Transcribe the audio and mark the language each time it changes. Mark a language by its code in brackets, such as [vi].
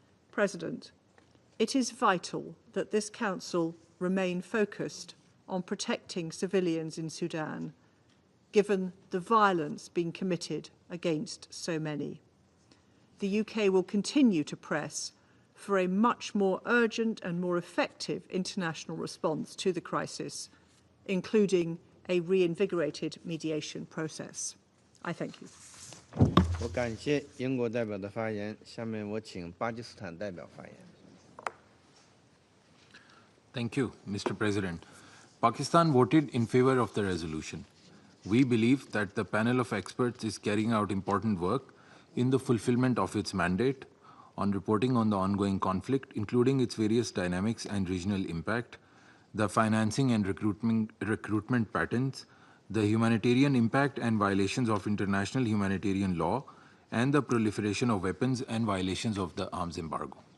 [en] President, it is vital that this Council remain focused on protecting civilians in Sudan, given the violence being committed against so many. The UK will continue to press for a much more urgent and more effective international response to the crisis, including a reinvigorated mediation process. I thank you. [zh] 我感谢英国代表的发言，下面我请巴基斯坦代表发言。 [en] Thank you, Mr. President. Pakistan voted in favor of the resolution. We believe that the panel of experts is carrying out important work in the fulfillment of its mandate on reporting on the ongoing conflict, including its various dynamics and regional impact, the financing and recruitment patterns, the humanitarian impact and violations of international humanitarian law, and the proliferation of weapons and violations of the arms embargo.